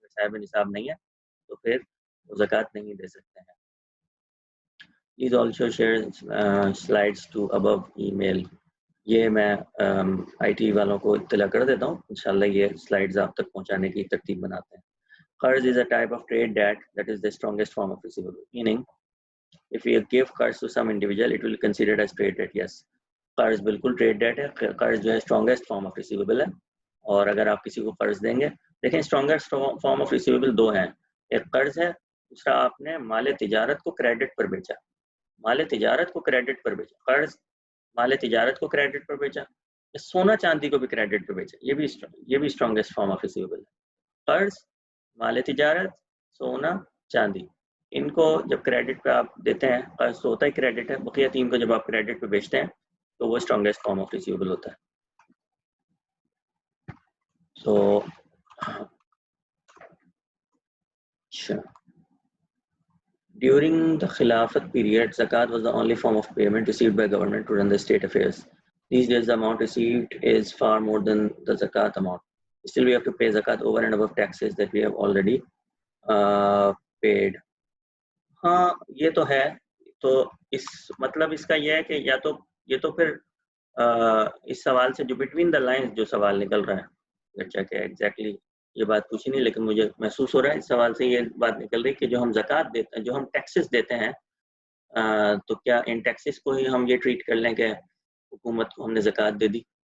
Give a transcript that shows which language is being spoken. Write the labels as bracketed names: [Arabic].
[Hindi] अगर साहिब निसाब नहीं है तो फिर वो ज़कात नहीं दे सकते हैं। [English] Please also share slides to above email. [Hindi] ये मैं IT वालों को इत्तला कर देता हूँ, इंशाल्लाह ये स्लाइड्स आप तक पहुँचाने की तरतीब बनाते हैं। [English] Qarz is a type of trade debt that is the strongest form of receivable. Meaning, if we give qarz to some individual, it will be considered as trade debt. [Hindi] Yes, कर्ज बिल्कुल trade date है। कर्ज जो है strongest form of receivable है, और अगर आप किसी को कर्ज देंगे, देखें स्ट्रॉन्गेस्ट फॉर्म ऑफ रिसीवेबल दो हैं, एक कर्ज है, दूसरा आपने माल तिजारत को क्रेडिट पर बेचा। माल तिजारत को क्रेडिट पर बेचा, कर्ज माल तिजारत को क्रेडिट पर बेचा, सोना चांदी को भी क्रेडिट पर बेचा, ये भी स्ट्रॉन्गेस्ट फॉर्म ऑफ रिसीवेबल है। कर्ज, माल तिजारत, सोना, चांदी, इनको जब क्रेडिट पे आप देते हैं, कर्ज तो होता ही क्रेडिट है, बकिया तीन को जब आप क्रेडिट पे बेचते हैं तो वो स्ट्रॉन्गेस्ट फॉर्म ऑफ रिसीवेबल होता है। तो अच्छा, [English] During the Khilafat period, zakat was the only form of payment received by government to run the state affairs. These days, the amount received is far more than the zakat amount. Still, we have to pay zakat over and above taxes that we have already paid. [Hindi] हाँ ये तो है. तो इस मतलब इसका ये है कि या तो ये तो फिर इस सवाल से जो बिटवीन द लाइंस जो सवाल निकल रहा है, अच्छा क्या एग्जैक्टली ये बात पूछी नहीं, लेकिन मुझे महसूस हो रहा है इस सवाल से ये बात निकल रही है कि जो हम ज़कात देते हैं, जो हम टैक्सेस देते हैं, तो क्या इन टैक्सेस को ही हम ये ट्रीट कर लें कि हुकूमत को हमने ज़कात दे दी?